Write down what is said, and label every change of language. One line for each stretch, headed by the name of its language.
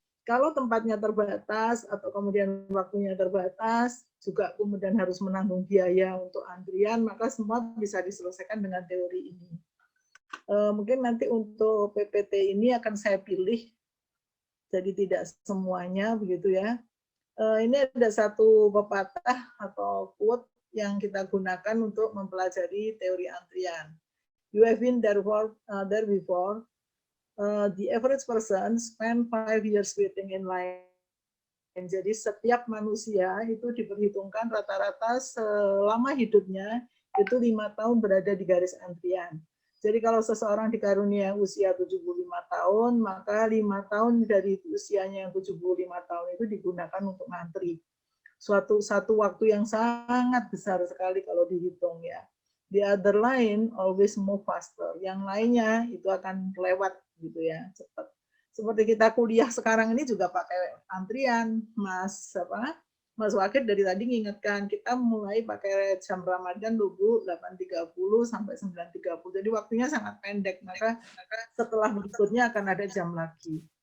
Indonesian: Kalau tempatnya terbatas atau kemudian waktunya terbatas, juga kemudian harus menanggung biaya untuk antrian, maka semua bisa diselesaikan dengan teori ini. Mungkin nanti untuk PPT ini akan saya pilih, jadi tidak semuanya begitu ya. Ini ada satu pepatah atau quote yang kita gunakan untuk mempelajari teori antrian.
English: You have been there before. The average person spend 5 years waiting in line.
Indonesian: Jadi setiap manusia itu diperhitungkan rata-rata selama hidupnya itu 5 tahun berada di garis antrian. Jadi kalau seseorang dikarunia usia 75 tahun, maka 5 tahun dari usianya yang 75 tahun itu digunakan untuk ngantri. satu waktu yang sangat besar sekali kalau dihitung ya.
English: The other line always move faster.
Indonesian: Yang lainnya itu akan lewat gitu ya, cepat. Seperti kita kuliah sekarang ini juga pakai antrian, Mas Wakid dari tadi ngingetkan, kita mulai pakai jam Ramadan dulu 8.30 sampai 9.30. Jadi waktunya sangat pendek, maka setelah berikutnya akan ada jam lagi.